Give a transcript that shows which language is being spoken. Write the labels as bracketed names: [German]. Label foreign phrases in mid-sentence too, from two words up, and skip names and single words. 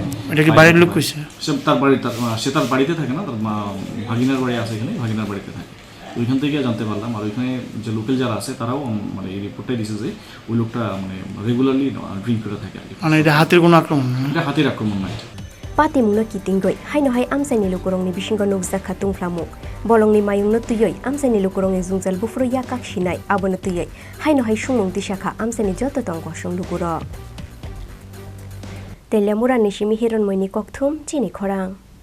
[Bangla] এটা কি বাড়ির লোক কইছে সে তার বাড়িতে থাকে না তার ভাগিনার বাড়ি আছে এখানে ভাগিনার বাড়িতে থাকে ওইখান থেকে জানতে পারলাম আর ওইখানে যে লোকাল যারা আছে তারাও মানে এই রিপোর্টটাই দিছে যে ওই লোকটা মানে [English] regularly drink [Bangla] করে থাকে আর কি মানে এটা হাতির কোনো আক্রমণ না এটা হাতির আক্রমণ নয় [Kok Borok] Patimungno kitingroi haino hai amsaini lukurongni bisingo nukjakha tungflamuk bolongni mayungno tuyoi amsaini lukurongni jungjal bufro yakak shinai abono tuyoi haino hai sumung tisakha amsaini joto tongko sung lukuro Telemura nishimi hironmoini kokthum chini khorang